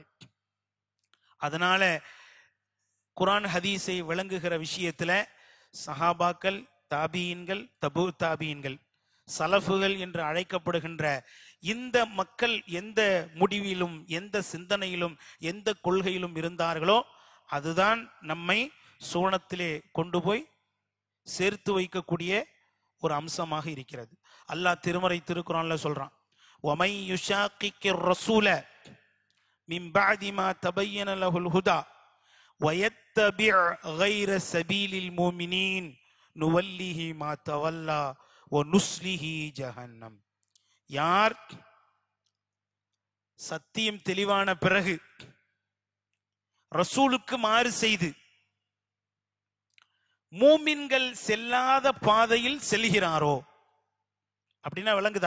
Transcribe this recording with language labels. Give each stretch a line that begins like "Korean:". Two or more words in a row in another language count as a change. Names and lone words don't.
Tamil: அதனால குர்ஆன் ஹதீஸை விளங்குகிற விஷயத்துல சஹாபாக்கள், தாபியின்கள், தபு தாபியின்கள், சலஃபுகள் என்று அழைக்கப்படுகின்ற இந்த மக்கள் எந்த முடிவிலும் எந்த சிந்தனையிலும் எந்த கொள்கையிலும் இருந்தார்களோ அதுதான் நம்மை சூனத்திலே கொண்டு போய் சேர்த்து வைக்கக்கூடிய ஒரு அம்சமாக இருக்கிறது. அல்லாஹ் திருமறை திருக்குர்ஆன்ல சொல்றான்,
Arabic: وَمَن يُشَاقِقِ الرَّسُولَ مِن بَعْدِ مَا تَبَيَّنَ لَهُ الْهُدَى وَيَتَّبِعْ غَيْرَ سَبِيلِ الْمُؤْمِنِينَ نُوَلِّهِ مَا تَوَلَّى وَنُصْلِهِ جَهَنَّمَ.
Tamil: யார் சத்தியம் தெளிவான பிறகு ரசூலுக்கு மாறு செய்து மூமின்கள் செல்லாத பாதையில் செல்கிறாரோ, அப்படின்னா விளங்குதா?